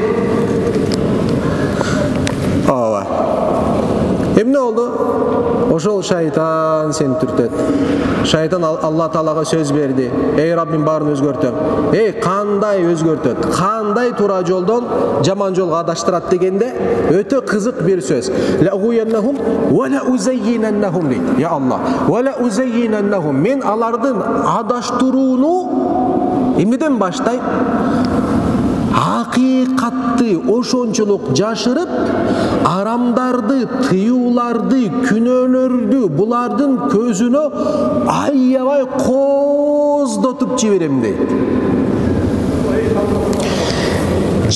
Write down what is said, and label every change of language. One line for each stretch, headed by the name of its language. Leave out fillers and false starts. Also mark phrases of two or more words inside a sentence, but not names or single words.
Kyrgyz: Ооба. Эмне болду? Ошол шайтан сени түртөт. Шайтан Алла Таалага сөз берди. Эй Раббим, баарын өзгөртөм. Кандай өзгөртөт? Кандай туура жолдон жаман жолго адаштырат дегенде өтө кызык бир сөз.
Arabic: لأمنينهم و لأزيننهم дейт. يا الله و لأزيننهم.
Kyrgyz: Мен алардын адаштырууну эмнеден баштайм? Акыйкатты ошончолук жашырып, арамдарды, тыюуларды, күнөөлөрдү булардын көзүнө аябай кооздотуп жиберем дейт.